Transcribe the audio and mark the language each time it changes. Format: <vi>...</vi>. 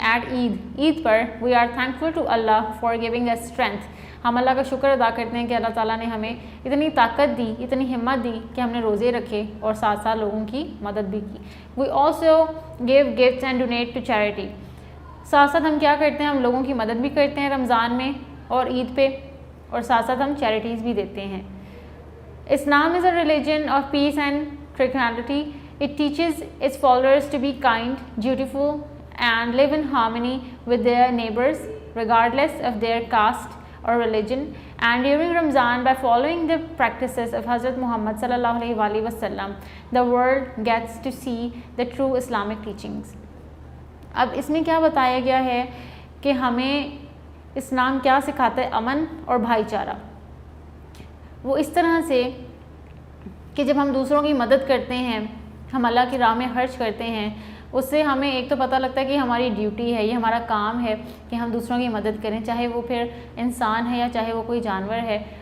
<en>at Eid پر we are thankful to Allah for giving us strength,</en> <ur>ہم اللہ کا شکر ادا کرتے ہیں کہ اللہ تعالیٰ نے ہمیں اتنی طاقت دی، اتنی ہمت دی کہ ہم نے روزے رکھے اور ساتھ ساتھ لوگوں کی مدد بھی کی.</ur> <en>we also give gifts and donate to charity,</en> <ur>ساتھ ساتھ ہم کیا کرتے ہیں، ہم لوگوں کی مدد بھی کرتے ہیں رمضان میں اور عید پہ، اور ساتھ ساتھ ہم چیریٹیز بھی دیتے ہیں.</ur> <en>Islam is a religion of peace and tranquility. It teaches its followers to be kind, dutiful, and live in harmony with their neighbors, regardless of their caste or religion. And during Ramzan, by following the practices of Hazrat Muhammad sallallahu alaihi wasallam, the world gets to see the true Islamic teachings.</en> <ur>اب اس میں کیا بتایا گیا ہے کہ ہمیں اسلام کیا سکھاتا ہے؟ امن اور بھائی چارہ. وہ اس طرح سے کہ جب ہم دوسروں کی مدد کرتے ہیں، ہم اللہ کی راہ میں خرچ کرتے ہیں، اس سے ہمیں ایک تو پتہ لگتا ہے کہ ہماری ڈیوٹی ہے، یہ ہمارا کام ہے کہ ہم دوسروں کی مدد کریں، چاہے وہ پھر انسان ہے یا چاہے وہ کوئی جانور ہے.</ur>